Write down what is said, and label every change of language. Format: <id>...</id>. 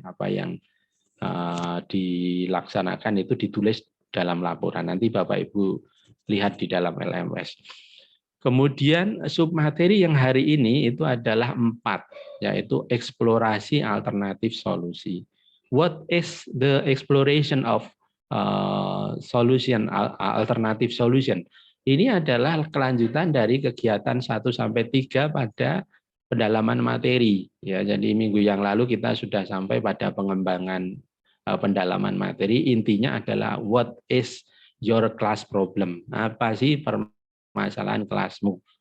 <id>Apa yang dilaksanakan itu ditulis dalam laporan. Nanti Bapak Ibu lihat di dalam LMS. Kemudian submateri yang hari ini itu adalah 4, yaitu eksplorasi alternatif solusi.</id> <en>What is the exploration of solution, alternative solution?</en> <id>Ini adalah kelanjutan dari kegiatan 1-3 pada pendalaman materi. Ya, jadi minggu yang lalu kita sudah sampai pada pengembangan pendalaman materi. Intinya adalah</id> <en>what is your class problem.</en> <id>Apa sih permasalahan kelasmu?</id>